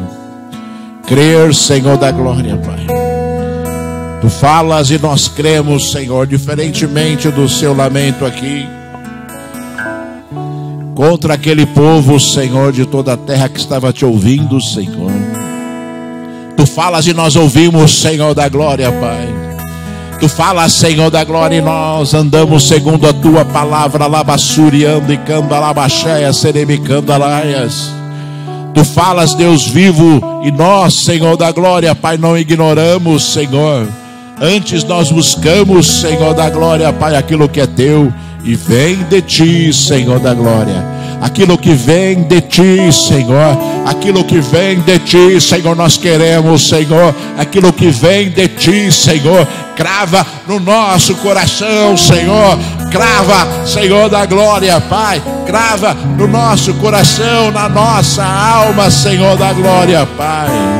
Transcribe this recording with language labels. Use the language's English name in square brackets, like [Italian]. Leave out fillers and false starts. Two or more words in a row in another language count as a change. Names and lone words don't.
[Portuguese] Crer, Senhor da glória, Pai. Tu falas e nós cremos, Senhor, diferentemente do seu lamento aqui, contra aquele povo, Senhor, de toda a terra que estava te ouvindo, Senhor. Tu falas e nós ouvimos, Senhor da glória, Pai. Tu falas, Senhor da glória, e nós andamos segundo a tua palavra. Labassuriando e camba, labacheia, seremicandalaias. Tu falas, Deus vivo, e nós, Senhor da glória, Pai, não ignoramos, Senhor. Antes nós buscamos, Senhor da glória, Pai, aquilo que é teu, e vem de ti, Senhor da glória. Aquilo que vem de ti, Senhor, aquilo que vem de ti, Senhor, nós queremos, Senhor, aquilo que vem de ti, Senhor, crava no nosso coração, Senhor, crava, Senhor da glória, Pai, crava no nosso coração, na nossa alma, Senhor da glória, Pai.